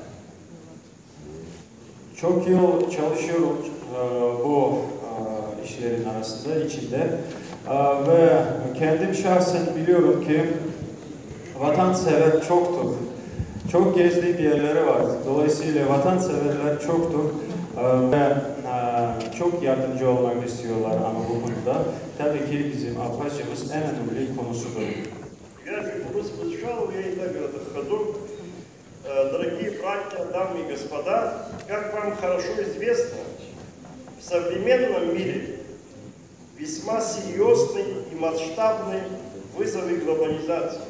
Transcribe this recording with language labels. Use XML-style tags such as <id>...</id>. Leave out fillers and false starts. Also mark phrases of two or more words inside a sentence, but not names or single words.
<tr>Çok yıl çalışıyorum bu işlerin arasında, içinde ve kendim şahsen biliyorum ki vatansever çoktur. Çok gezdiğim yerleri var. Dolayısıyla vatanseverler çoktur ve çok yardımcı olmak istiyorlar ama bu konuda. Tabii ki bizim Abhazya'mız en önemli konusudur.</tr> <ru>Дорогие братья, дамы и господа, как вам хорошо известно, в современном мире весьма серьезный и масштабный вызовы глобализации.</ru>